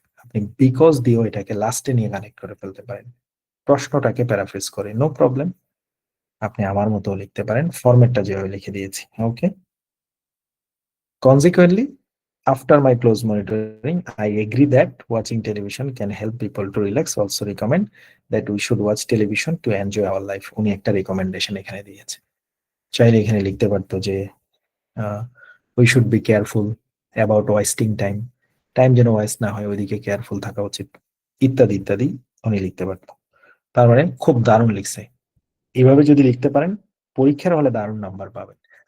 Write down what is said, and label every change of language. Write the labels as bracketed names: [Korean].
[Bangla] আপনি বিকজ দিয়েও এটাকে লাস্টে নিয়ে কানেক্ট করে ফেলতে পারেন, প্রশ্নটাকে প্যারাফ্রেজ করে, নো প্রবলেম। আপনি আমার মতো লিখতে পারেন, ফরম্যাটটা যেভাবে লিখে দিয়েছি। [English] Okay, consequently after my close monitoring I agree that watching television can help people to relax, also recommend that we should watch television to enjoy our life। [Bangla] উনি একটা রেকমেন্ডেশন এখানে দিয়েছে, চাইলে এখানে লিখতে পারতো যে [English] we should be careful about wasting time, [Bangla] time যেন ওয়েস্ট না হয় ওইদিকে কেয়ারফুল থাকা উচিত, ইত্যাদি ইত্যাদি উনি লিখতে পারতো। তার মানে খুব দারুণ লিখছে। এইভাবে যদি লিখতে পারেন পরীক্ষার হলে দারুণ নাম্বার পাবেন।